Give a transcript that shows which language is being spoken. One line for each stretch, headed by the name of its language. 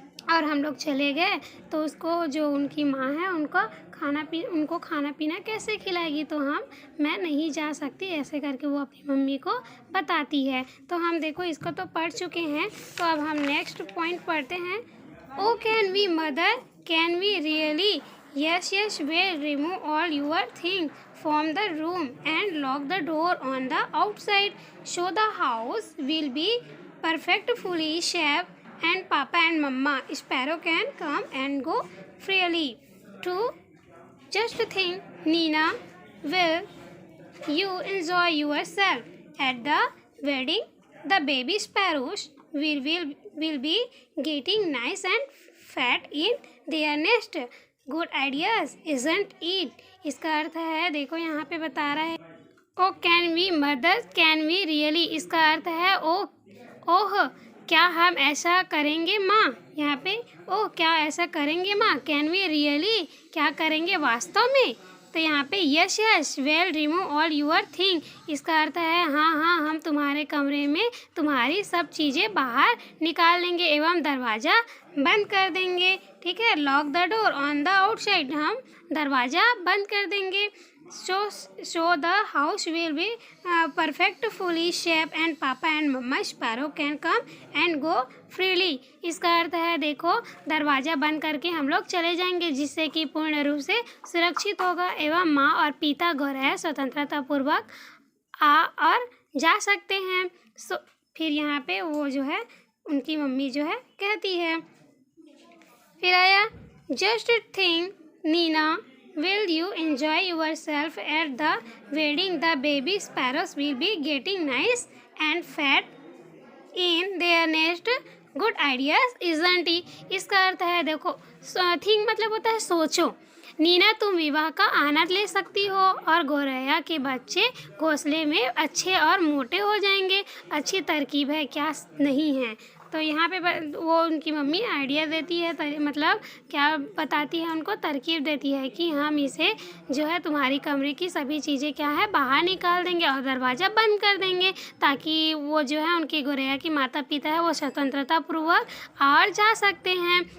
Hindi: और हम लोग चले गए तो उसको जो उनकी माँ है उनको खाना पीना कैसे खिलाएगी, तो मैं नहीं जा सकती, ऐसे करके वो अपनी मम्मी को बताती है। तो हम देखो इसको तो पढ़ चुके हैं। तो अब हम नेक्स्ट पॉइंट पढ़ते हैं।
English: Oh can we mother, can we really? Yes yes we'll remove all your things from the room and lock the door on the outside so the house will be perfectly safe and Papa and Mama Sparrow can come and go freely. To just think, Nina, will you enjoy yourself at the wedding? The baby sparrows will be getting nice and fat in their nest. Good ideas, isn't it?
Hindi: इसका अर्थ है, देखो यहाँ पे बता रहा है,
English: Oh can we mother, can we really?
Hindi: इसका अर्थ है ओह क्या हम ऐसा करेंगे माँ? यहाँ पे ओह क्या ऐसा करेंगे माँ?
English: Can we really?
Hindi: क्या करेंगे वास्तव में? तो यहाँ पे
English: Yes yes we'll remove all your thing.
Hindi: इसका अर्थ है हाँ हम तुम्हारे कमरे में तुम्हारी सब चीज़ें बाहर निकाल लेंगे एवं दरवाज़ा बंद कर देंगे। ठीक है,
English: lock the door on the outside,
Hindi: हम दरवाज़ा बंद कर देंगे।
English: So the house will be perfectly safe and Papa and Mama Sparrow can come and go freely.
Hindi: इसका अर्थ है देखो दरवाज़ा बंद करके हम लोग चले जाएंगे जिससे कि पूर्ण रूप से सुरक्षित होगा एवं माँ और पिता गौरैया स्वतंत्रता पूर्वक आ और जा सकते हैं। फिर यहाँ पे वो जो है उनकी मम्मी जो है कहती है, फिर आया
English: just think
Hindi: Neena,
English: will you enjoy yourself at the wedding? The baby sparrows will be getting nice and fat in their nest. Good ideas, isn't it?
Hindi: इसका अर्थ है देखो थिंक मतलब होता है सोचो। नीना तुम विवाह का आनंद ले सकती हो और गौरैया के बच्चे घोंसले में अच्छे और मोटे हो जाएंगे। अच्छी तरकीब है, क्या नहीं है? तो यहाँ पे वो उनकी मम्मी आइडिया देती है, मतलब क्या बताती है, उनको तरकीब देती है कि हम इसे जो है तुम्हारी कमरे की सभी चीज़ें क्या है बाहर निकाल देंगे और दरवाज़ा बंद कर देंगे ताकि वो जो है उनकी गौरैया की माता पिता है वो स्वतंत्रता पूर्वक और जा सकते हैं।